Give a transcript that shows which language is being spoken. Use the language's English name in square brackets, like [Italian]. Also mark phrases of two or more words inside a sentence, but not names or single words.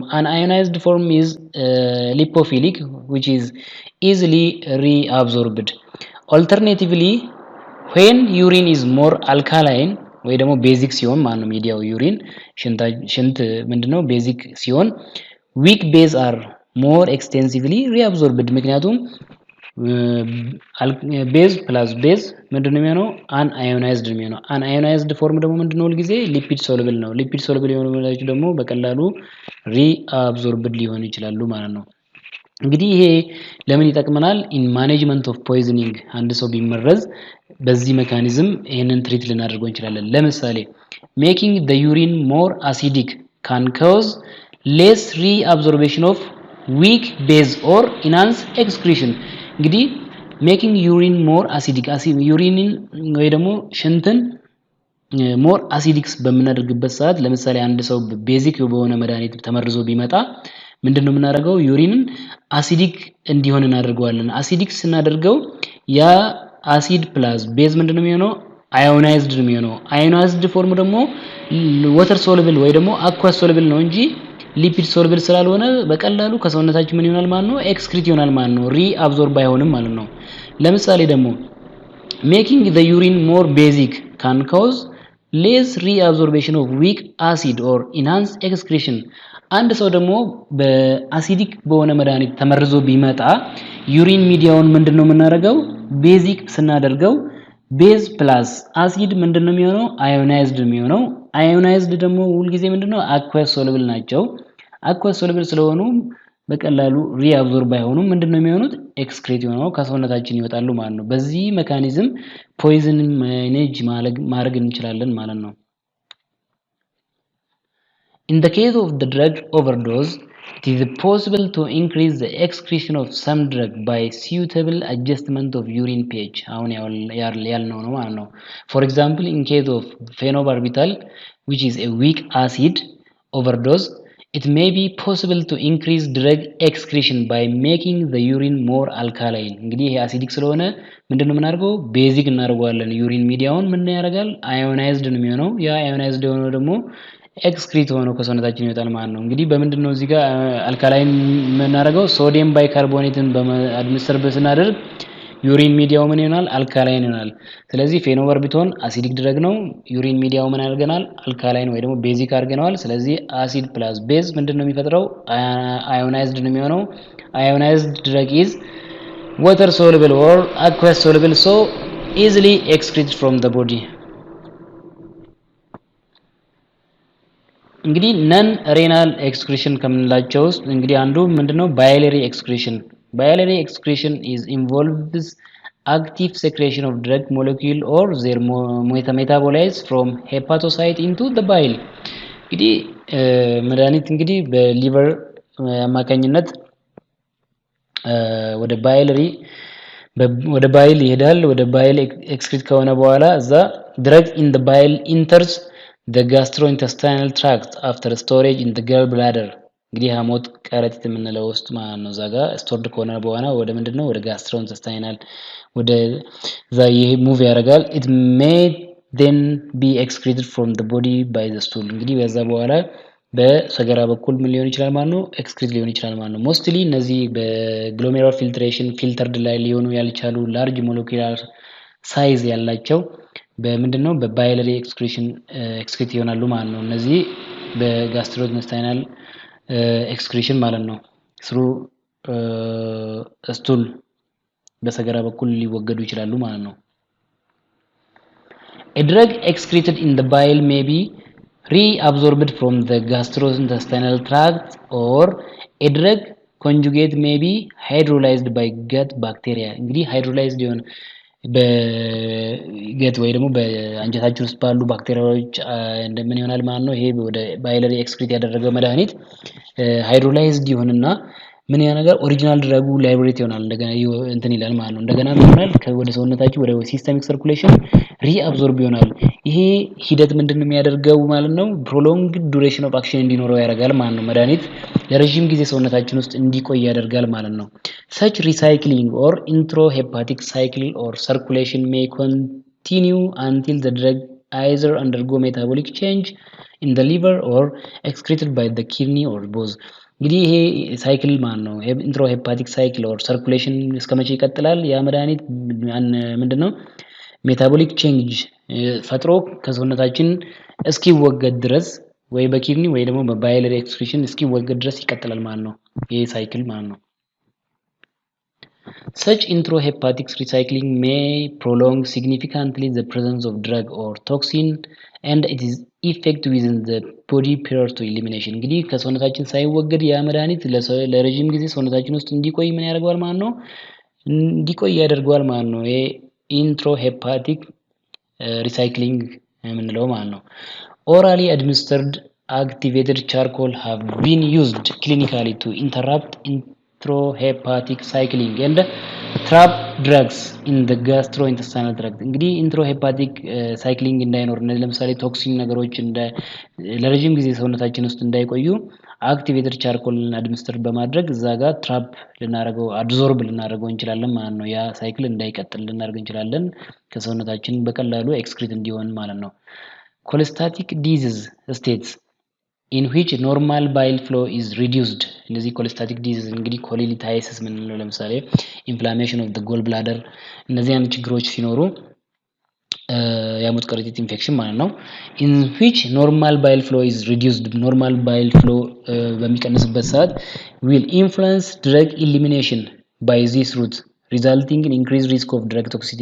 [English] Unionized form is lipophilic which is easily reabsorbed. Alternatively, when urine is more alkaline [Amharic] ወይ ደግሞ ቤዚክ ሲሆን ማለት ነው ሚዲያው ዩሪን ሽንት ምንድነው ቤዚክ ሲሆን [English] weak base are more extensively reabsorbed [Amharic] ምክንያቱም [English] base plus base [Amharic] ምንድነው የሚሆነው አንአዮናይዝድ ነው የሚሆነው። [English] unionized form [Amharic] ደግሞ ምንድነው ሁልጊዜ [English] lipid soluble [Amharic] ነው። [English] lipid soluble [Amharic] የሆኑ ነገሮች ደግሞ በቀላሉ ሪአብዞርብድ ሊሆኑ ይችላሉ ማለት ነው። እንግዲህ ይሄ ለምን ይጠቅመናል? [English] in management of poisoning [Amharic] አንድ ሰው ቢመረዝ በዚህ ሜካኒዝም ይሄንን ትሪት ልናደርገው እንችላለን። ለምሳሌ [English] making the urine more acidic can cause less reabsorption of weak base or enhance excretion. [Amharic] እንግዲህ [English] making urine more acidic [Amharic] ዩሪንን ወይ ደግሞ ሽንትን [English] more acidic [Amharic] በምናደርግበት ሰዓት ለምሳሌ አንድ ሰው ቤዚክ በሆነ መድኃኒት ተመርዞ ቢመጣ ምንድነው የምናደርገው ዩሪንን አሲዲክ እንዲሆን እናደርገዋለን። አሲዲክ ስናደርገው ያ [English] acid plus base [Amharic] ምንድነው የሚሆነው አዮናይዝድ ነው የሚሆነው። [English] ionized form [Amharic] ደግሞ [English] water soluble [Amharic] ወይ ደግሞ [English] aqueous soluble [Amharic] ነው እንጂ [English] lipid soluble [Amharic] ስላልሆነ በቀላሉ ከሰውነታችን ምን ይሆናል ማለት ነው ኤክስክሪት ይሆናል ማለት ነው። ሪአብዞርብ አይሆንም ማለት ነው። ለምሳሌ ደግሞ [English] making the urine more basic can cause less reabsorption of weak acid or enhance excretion. [Amharic] አንድ ሰው ደግሞ በአሲዲክ በሆነ መድኃኒት ተመርዞ ቢመጣ ዩሪን ሚዲያውን ምንድነው የምናደርገው ቤዚክ ስናደርገው [English] base plus acid [Amharic] ምንድነው የሚሆነው አዮናይዝድ የሚሆነው። አዮናይዝድ ደግሞ ሁሉ ጊዜ ምንድነው [English] aqueous soluble [Amharic] ናቸው። [English] aqueous soluble [Amharic] ስለሆኑ በቀላሉ ሪአብዞርብ አይሆኑም። ምንድነው የሚሆኑት ኤክስክሬት ሆነው ከሰውነታችን ይወጣሉ ማለት ነው። በዚህ ሜካኒዝም [English] poison manage [Amharic] ማድረግ እንችላለን ማለት ነው። [English] In the case of the drug overdose, it is possible to increase the excretion of some drug by suitable adjustment of urine pH. [Amharic] አሁን ያልነው ነው ማለት ነው። [English] For example, in case of phenobarbital, which is a weak acid overdose, it may be possible to increase drug excretion by making the urine more alkaline. [Amharic] እንግዲህ ይሄ አሲዲክ ስለሆነ ምንድነው የምናደርገው ቤዚክ እናደርገዋለን። ዩሪን ሚዲያውን ምን ያደርጋል አዮናይዝድ ነው የሚሆነው። ያ አዮናይዝድ የሆነው ደግሞ ኤክስክሪት ሆኖ ከሰውነታችን ይወጣል ማለት ነው። እንግዲህ በምንድነው እዚህ ጋር አልካላይን የምናደርገው ሶዲየም ባይካርቦኔትን በአድሚኒስተር ስናደርግ ዩሪን ሚዲያው ምን ይሆናል? አልካላይን ይሆናል። ስለዚህ ፌኖባርቢቶን [English] acidic drug [Amharic] ነው። ዩሪን ሚዲያው ምን አድርገናል? አልካላይን ወይ ደግሞ ቤዚክ አድርገናል። ስለዚህ [English] acid plus base [Amharic] ምንድነው የሚፈጥረው? [English] አዮናይዝድ [Amharic] ነው የሚሆነው። [English] ionized drug is water soluble or aqueous soluble, so easily excreted from the body. [Amharic] እንግዲህ [English] non renal excretion [Amharic] ከምንላቸው ውስጥ እንግዲህ አንዱ ምንድነው? [English] biliary excretion። Biliary excretion is involves active secretion of drug molecule or their metabolites from hepatocyte into the bile. [Amharic] እንግዲህ መድኃኒት እንግዲህ በሊቨር አማካኝነት ወደ ባይል ይሄዳል። ወደ ባይል ኤክስክሪት ከሆነ በኋላ እዛ [English] drug in the bile enters the gastrointestinal tract after storage in the gallbladder. [Amharic] እንግዲህ ሐሞት ከረጢት የምንለው ውስጥ ማለት ነው። እዛ ጋር ስቶርድ ከሆነ በኋላ ወደ ምንድነው? ወደ gastrointestinal ወደ እዛ ይሄ ሙቭ ያደርጋል። [English] it may then be excreted from the body by the stool. [Amharic] እንግዲህ በዛ በኋላ በሰገራ በኩል ምን ሊሆን ይችላል ማለት ነው? ኤክስክሪት ሊሆን ይችላል ማለት ነው። ሞስትሊ እነዚህ [English] glomerular filtration filtered [Amharic] ላይ ሊሆኑ ያልቻሉ [English] large molecular size [Amharic] ያላቸው በምንድነው? [English] biliary excretion [Amharic] ኤክስክሪት ይሆናሉ ማለት ነው። እነዚህ [English] gastrointestinal excretion [Amharic] ማለት ነው። [English] through stool [Amharic] በሰገራ በኩል ሊወገዱ ይችላሉ ማለት ነው። [English] A drug excreted in the bile may be reabsorbed from the gastrointestinal tract or a drug conjugate may be hydrolyzed by gut bacteria. [Amharic] እንግዲህ hydrolyzed ይሆን በገት ወይ ደግሞ በአንጀታችን ውስጥ ባሉ ባክቴሪያዎች እንደምን ይሆናል ማለት ነው። ይሄ ወደ ባይለሪ ኤክስክሪት ያደረገው መድኃኒት ሃይድሮላይዝድ ይሆንና ምን ያ ነገር ኦሪጂናል ድረጉ ላይብሬት ይሆናል። እንደገና እንትን ይላል ማለት ነው። እንደገና ምን ይሆናል? ወደ ሰውነታችን ወደ [English] systemic circulation [Amharic] ሪአብዞርብ ይሆናል። ይሄ ሂደት ምንድነው የሚያደርገው ማለት ነው? [English] prolong duration of action [Amharic] እንዲኖረው ያደርጋል ማለት ነው። መድኃኒት ለረጅም ጊዜ ሰውነታችን ውስጥ እንዲቆይ ያደርጋል ማለት ነው። [English] such recycling or intrahepatic cycle or circulation may continue until the drug either undergo metabolic change in the liver or excreted by the kidney or both. [Amharic] እንግዲህ ይሄ ሳይክል ማለት ነው። [English] enterohepatic cycle or circulation [Amharic] እስከመቼ ይቀጥላል? ያ መድኃኒት ምንድነው? [English] metabolic change [Amharic] ፈጥሮ ከሰውነታችን እስኪወገድ ድረስ ወይ በኪድኒ ወይ ደግሞ [English] biliary excretion [Amharic] እስኪወገድ ድረስ ይቀጥላል ማለት ነው። ይሄ ሳይክል ማለት ነው። [English] Such intrahepatic recycling may prolong significantly the presence of drug or toxin and it is effect within the body prior to elimination. [Amharic] እንግዲህ ከሰውነታችን ሳይወገድ ያ መድኃኒት ለረጅም ጊዜ ሰውነታችን ውስጥ እንዲቆይ ምን ያደርገዋል ማለት ነው? እንዲቆይ ያደርገዋል ማለት ነው። ይሄ [English] intrahepatic recycling [Amharic] የምንለው ማለት ነው። [English] Orally administered activated charcoal have been used clinically to interrupt intrahepatic cycling and trap drugs in the gastrointestinal tract. [Amharic] እንግዲህ ኢንትሮሄፓቲክ ሳይክሊንግ እንዳይኖር እነዚህ ለምሳሌ ቶክሲን ነገሮች ለረጅም ጊዜ ሰውነታችን ውስጥ እንዳይቆዩ [English] activated charcoal [Amharic] አድሚኒስተር በማድረግ እዛ ጋር ትራፕ ልናደርገው አብዞርብ ልናደርገው እንችላለን ማለት ነው። ያ ሳይክል እንዳይቀጥል ልናደርግ እንችላለን ከሰውነታችን በቀላሉ ኤክስክሪት እንዲሆን ማለት ነው። [English] cholestatic disease states in which normal bile flow is reduced. [Amharic] እነዚህ [English] cholestatic disease [Amharic] እንግዲህ ኮሊሊታይሲስ ምን ነው? ለምሳሌ [English] inflammation of the gallbladder [Amharic] እነዚህ አይነት ችግሮች ሲኖሩ የሐሞት ከረጢት ኢንፌክሽን ማለት ነው። [English] in which normal bile flow is reduced. normal bile flow [Amharic] በሚቀንስበት ሰዓት [English] will influence drug elimination by this route resulting in increased risk of drug toxicity.